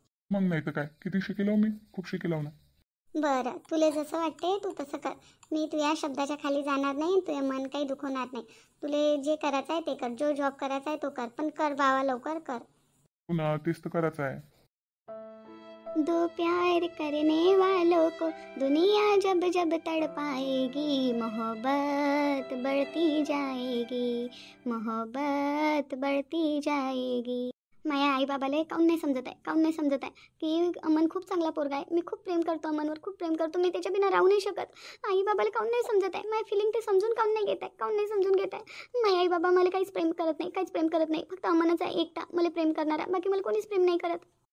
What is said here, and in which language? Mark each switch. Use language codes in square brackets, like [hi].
[mr] मग नाही तर काय, किती शिकेलो मी, खूप शिकेलो ना. बरं, तुला जसं वाटते तू तसं कर. मी तुझ्या शब्दाच्या खाली जाणार नाही, तुझे मन काही दुखवणार नाही. तुला जे करायचं आहे ते कर, जो जॉब करायचा आहे तो कर, पण कर बाबा, लवकर कर. पुन्हा तेच तर करायचं आहे. [hi] दो प्यार करने वालों को दुनिया जब जब तड़पाएगी, मोहब्बत बढ़ती जाएगी, मोहब्बत बढ़ती जाएगी. [mr] माझ्या आई बाबाला काऊन नाही समजत आहे, काऊन नाही समजत आहे की अमन खूप चांगला पोरगा आहे. मी खूप प्रेम करतो, अमनवर खूप प्रेम करतो. मी त्याच्या बिना राहू नाही शकत. आई बाबाला काऊन नाही समजत आहे, माझी फिलिंग ते समजून काऊन नाही घेत आहे, काऊन नाही समजून घेत आहे. माझे आई बाबा मला काहीच प्रेम करत नाही, काहीच प्रेम करत नाही. फक्त अमनच आहे एकटा मला प्रेम करणारा, बाकी मला कोणीच प्रेम नाही करत.